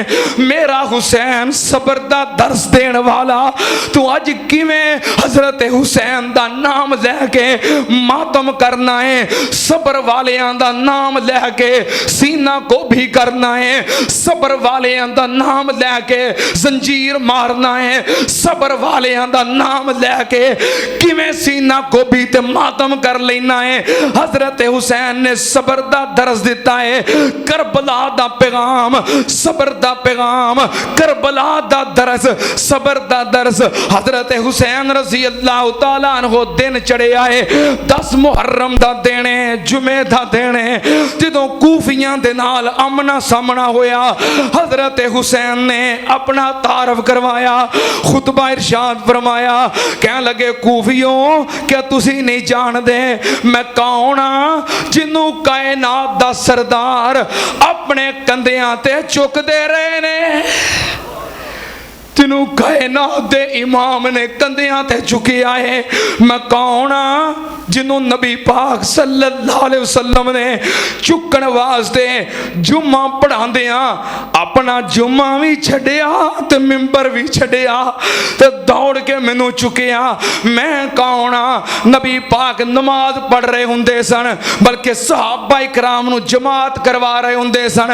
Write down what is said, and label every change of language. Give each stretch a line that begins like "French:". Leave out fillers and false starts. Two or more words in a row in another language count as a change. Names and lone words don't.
Punjabi: میرا حسین صبر دا درس دین والا، تو اج کویں حضرت حسین دا نام لے کے ماتم کرنا ہے، صبر والیاں دا نام لے کے سینہ کو بھی کرنا ہے، صبر والیاں دا نام لے کے زنجیر مارنا ہے، صبر والیاں دا نام لے کے کویں سینہ کو بھی تے ماتم کر لینا ہے. حضرت حسین نے صبر دا درس دتا ہے، کربلا دا پیغام، صبر دا پیغام، کربلا دا درس، صبر دا درس. حضرت حسین
Arabic: رضي الله تعالى عنه
Punjabi: دن چڑھے آئے 10 محرم دا دینے، جمعے دا دینے، جدوں کوفیاں دے نال آمنا سامنا ہویا، حضرت حسین نے اپنا تعارف کروایا، خطبہ ارشاد فرمایا. کہہ لگے کوفیو کیا تسی نہیں جاندے میں کون ہاں جنہوں کائنات دا سردار اپنے کندھیاں تے چکدے رہے نے، جنہوں کائنات دے امام نے کندھیاں تے چکیا ہے. میں کون ہاں جنہوں نبی پاک
Arabic: صلى الله عليه وسلم
Punjabi: نے چکن واسطے جمعہ پڑھاندیاں اپنا جمعہ بھی چھڈیا تے منبر بھی چھڈیا تے دوڑ کے مینوں چکیا. میں کون ہاں? نبی پاک نماز پڑھ رہے ہوندے سن، بلکہ صحابہ اکرام نوں جماعت کروا رہے ہوندے سن.